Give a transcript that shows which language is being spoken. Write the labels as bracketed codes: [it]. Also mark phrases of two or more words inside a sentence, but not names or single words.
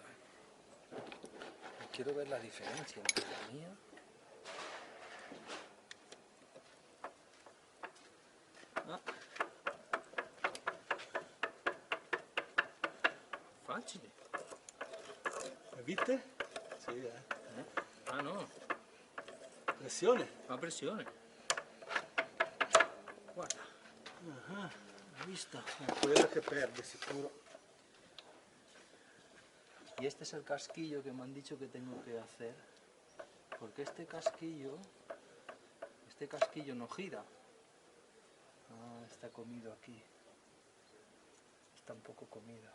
[es] Quiero ver la diferencia entre la mía. Ah. [it] Facile. [es] ¿Viste? Sí, Ah, no. [it] Pressione. Fa pressione. Guarda. Ah, Hai visto? quello che perde sicuro. [es] Y este es el casquillo que me han dicho que tengo que hacer. Porque este casquillo no gira. Ah, está comido aquí. Está un poco comido.